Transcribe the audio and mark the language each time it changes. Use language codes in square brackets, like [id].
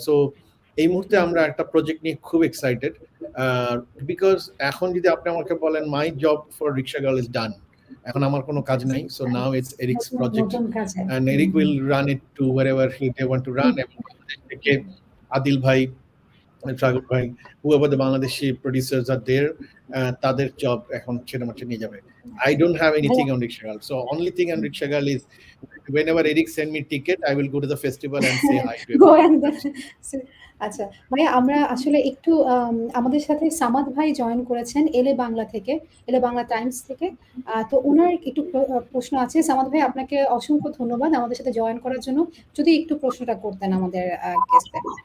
[bn] So এই মুহূর্তে আমরা একটা প্রজেক্ট নিয়ে খুব এক্সাইটেড, বিকজ এখন যদি আপনি আমাকে বলেন [en] my job for Rickshaw Girl is done, [bn] এখন আমার কোনো কাজ নাই, [en] so now it's Eric's project, and Eric will run it to wherever they want to run, [bn] এবং বাংলাদেশ থেকে আদিল ভাই, সাগর ভাই, [en] whoever the Bangladeshi producers are there, [bn] তাদের জব এখন ছেড়ে নিয়ে যাবে। [en] I don't have anything on Rickshaw Girl, so only thing on Rickshaw Girl is whenever Eric send me ticket, I will go to the festival and say hi to him. [bn] আচ্ছা ভাইয়া, আমরা আসলে একটু আমাদের সাথে সামাদ ভাই জয়েন করেছেন এলে বাংলা থেকে, এলে বাংলা টাইমস থেকে, তো ওনার একটু প্রশ্ন আছে। সামাদ ভাই, আপনাকে অসংখ্য ধন্যবাদ আমাদের সাথে জয়েন করার জন্য, যদি একটু প্রশ্নটা করতেন আমাদের গেস্টদের।